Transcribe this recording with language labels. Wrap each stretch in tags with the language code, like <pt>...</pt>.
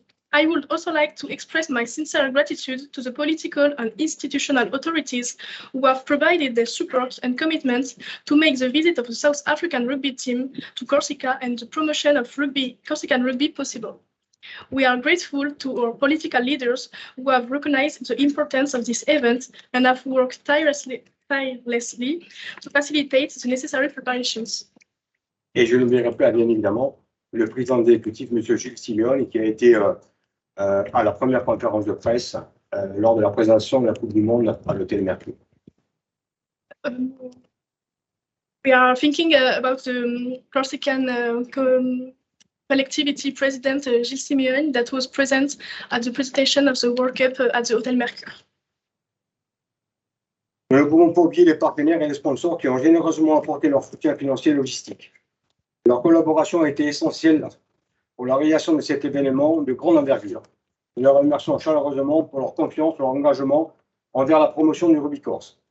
<en>I would also like to express my sincere gratitude to the political and institutional authorities who have provided their support and commitment to make the visit of the South African rugby team to Corsica and the promotion of Corsican rugby possible. We are grateful to our political leaders who have recognized the importance of this event and have worked tirelessly to facilitate the necessary preparations.</en> <fr>Et je n'oublierai pas, bien évidemment, le président exécutif, M. Gilles Simeone, qui a été à la première conférence de presse lors de la présentation de la Coupe du Monde à l'Hôtel Mercure.</fr> <en>We are thinking about the Corsican collectivity president Gilles Simeone that was present at the presentation of the World Cup at the Hôtel Mercure.</en> <fr>Nous ne pouvons pas oublier les partenaires et les sponsors qui ont généreusement apporté leur soutien financier et logistique. Leur collaboration a été essentielle pour la réalisation de cet événement de grande envergure. Nous les remercions chaleureusement pour leur confiance, leur engagement envers la promotion du rugby corse.</fr>